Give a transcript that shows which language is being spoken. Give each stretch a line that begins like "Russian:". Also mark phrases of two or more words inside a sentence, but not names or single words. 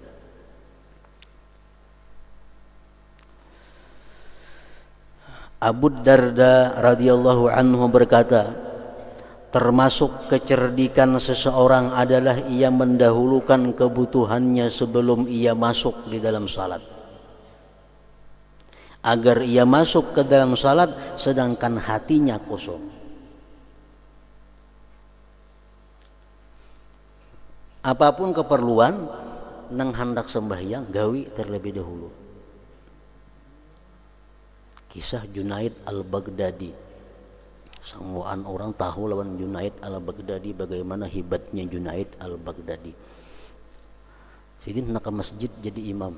Indonesian: Abu Darda
Arabic: radhiyallahu anhu
Indonesian: berkata, termasuk kecerdikan seseorang adalah ia mendahulukan kebutuhannya sebelum ia masuk di dalam salat, agar ia masuk ke dalam salat sedangkan hatinya kosong.
Banjar: Apapun keperluan nang hendak sembahyang gawi terlebih dahulu.
Indonesian: Kisah Junaid al-Baghdadi. Semua orang tahu lawan Junaid al-Baghdadi, bagaimana hebatnya Junaid al-Baghdadi.
Banjar: Sidin nak ke masjid jadi imam.